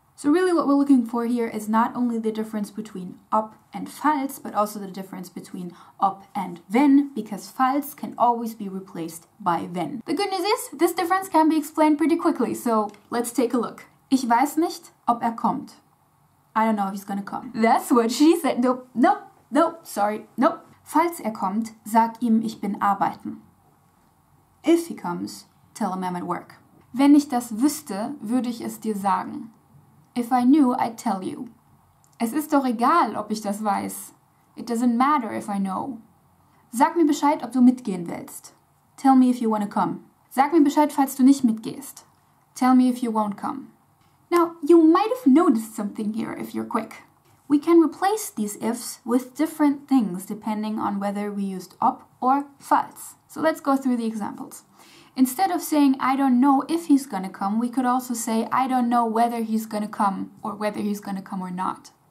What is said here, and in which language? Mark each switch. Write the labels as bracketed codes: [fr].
[en] So really what we're looking for here is not only the difference between ob and falls, but also the difference between ob and wenn, because falls can always be replaced by wenn. The good news is, this difference can be explained pretty quickly, so let's take a look. [de] Ich weiß nicht, ob kommt. [en] I don't know if he's gonna come. That's what she said. Nope, sorry, nope. [de] Falls kommt, sag ihm, ich bin arbeiten. [en] If he comes, tell him I'm at work. [de] Wenn ich das wüsste, würde ich es dir sagen. [en] If I knew, I'd tell you. [de] Es ist doch egal, ob ich das weiß. [en] It doesn't matter if I know. [de] Sag mir Bescheid, ob du mitgehen willst. [en] Tell me if you wanna come. [de] Sag mir Bescheid, falls du nicht mitgehst. [en] Tell me if you won't come. Now, you might have noticed something here if you're quick. We can replace these ifs with different things depending on whether we used ob or falls. So let's go through the examples. Instead of saying, I don't know if he's gonna come, we could also say, I don't know whether he's gonna come, or whether he's gonna come or not.